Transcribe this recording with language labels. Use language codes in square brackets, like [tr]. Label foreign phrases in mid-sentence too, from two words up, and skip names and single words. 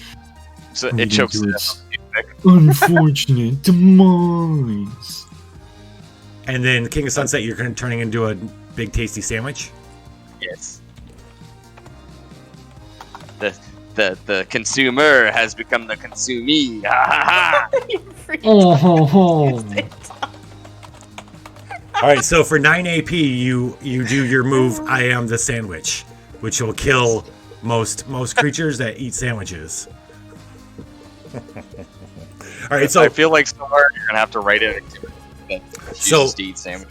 [en] So it chokes to it its unfortunate demise. And then King of Sunset, you're turning into a big tasty sandwich? Yes. The consumer has become the consumee. Ha ha ha! Oh ho ho! All right, so for 9 AP, you do your move, I am the sandwich, which will kill most creatures that eat sandwiches. All right, so I feel like somewhere you're gonna have to write it that chooses to eat sandwich.